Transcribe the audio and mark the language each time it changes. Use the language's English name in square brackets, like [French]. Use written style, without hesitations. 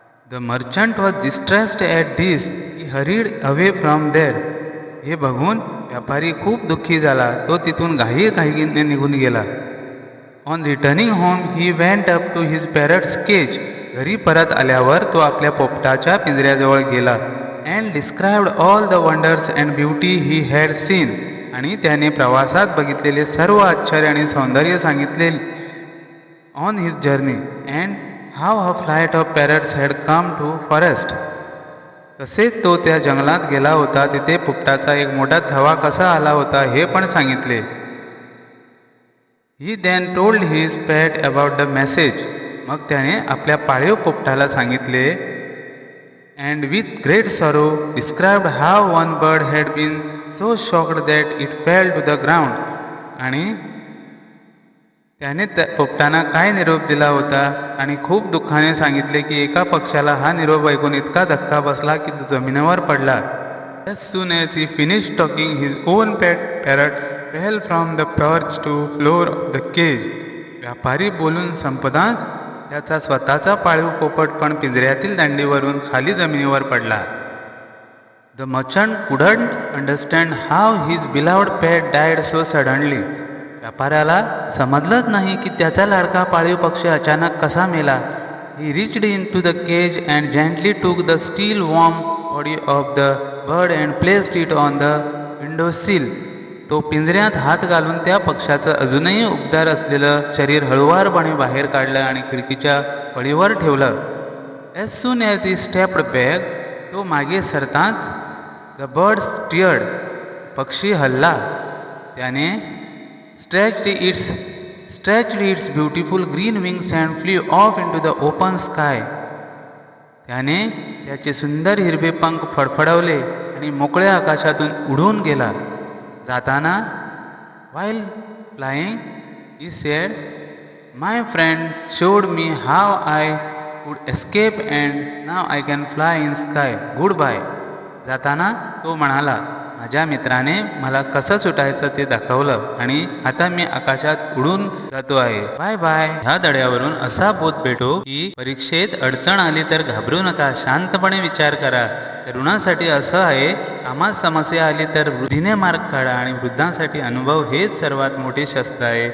[English] The merchant was distressed at this. He hurried away from there. [Marathi] हे बघून व्यापारी खूप दुःखी झाला. तो तिथून घाईघाईने निघून गेला. [English] On returning home, he went up to his parrot's cage. [Marathi] घरी परत आल्यावर तो आपल्या पोपटाच्या पिंजऱ्याजवळ गेला. [English] And described all the wonders and beauty he had seen. [Marathi] आणि त्याने प्रवासात बघितलेले सर्व आश्चर्य आणि सौंदर्य सांगितले. [English] On his journey and how a flight of parrots had come to forest. [Marathi] तसेच तो त्या जंगलात गेला होता, तिथे पोपटाचा एक मोठा थवा कसा आला होता हे पण सांगितले. [English] He then told his pet about the message. [Marathi] मग त्याने आपल्या पाळीव पोपटाला सांगितले. [English] And with great sorrow described how one bird had been so shocked that it fell to the ground. [Marathi] आणि त्याने पोपटांना काय निरोप दिला होता आणि खूप दुःखाने सांगितले की एका पक्षाला हा निरोप ऐकून इतका धक्का बसला की तो जमिनीवर पडला. [English] As soon as he finished talking, his own pet parrot fell from the perch to floor of the cage. [Marathi] व्यापारी बोलून संपताच त्याचा स्वतःचा पाळीव पोपट पण पिंजऱ्यातील दांडीवरून खाली जमिनीवर पडला. [English] The merchant couldn't understand how his beloved pet died so suddenly. [Marathi] व्यापाऱ्याला समजलंच नाही की त्याचा लाडका पाळीव पक्षी अचानक कसा मेला. [English] He reached into the cage and gently took the still warm body of the bird and placed it on the window sill. [Marathi] तो पिंजऱ्यात हात घालून त्या पक्षाचं अजूनही उबदार असलेलं शरीर हळुवारपणे बाहेर काढलं आणि खिडकीच्या फळीवर ठेवलं. [English] As soon as he stepped back, [Marathi] तो मागे सरताच [English] the bird stirred. [Marathi] पक्षी हलला. त्याने [English] stretched its beautiful green wings and flew off into the open sky. [Marathi] त्याने त्याचे सुंदर हिरवे पंख फडफडवले आणि मोकळ्या आकाशातून उडून गेला. जाताना [English] while flying, he said, "My friend showed me how I could escape and now I can fly in sky. Goodbye." [Marathi] जाताना तो म्हणाला, माझ्या मित्राने मला कसं सुटायचं ते दाखवलं आणि आता मी आकाशात उडून जातो आहे. [English] Bye bye. [Marathi] ह्या धड्यावरून असा बोध भेटो की परीक्षेत अडचण आली तर घाबरू नका, शांतपणे विचार करा. तरुणांसाठी असं आहे, कामात समस्या आली तर बुद्धीने मार्ग काढा आणि वृद्धांसाठी अनुभव हेच सर्वात मोठे शस्त्र आहे.